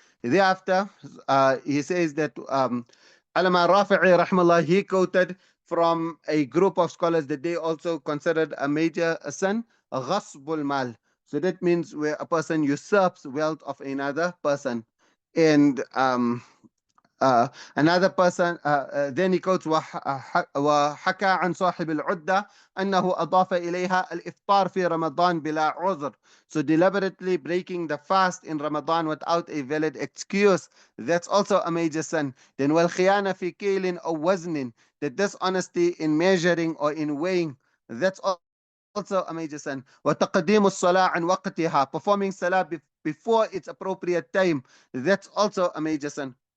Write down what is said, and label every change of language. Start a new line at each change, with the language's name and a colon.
English: Thereafter, he says that Alama Rafi'i, rahmallah, he quoted from a group of scholars that they also considered a major sin, ghasbul mal. So that means where a person usurps wealth of another person. And another person, then he quotes,
Arabic: وحكى عن صاحب العدة أنه أضاف إليها الإفطار في رمضان بلا عذر.
English: So deliberately breaking the fast in Ramadan without a valid excuse, that's also a major sin. Then
Arabic: والخيانة في كيل أو وزن,
English: the dishonesty in measuring or in weighing, that's also a major sin.
Arabic: وتقديم الصلاة عن وقتها,
English: performing salah before its appropriate time, that's also a major sin.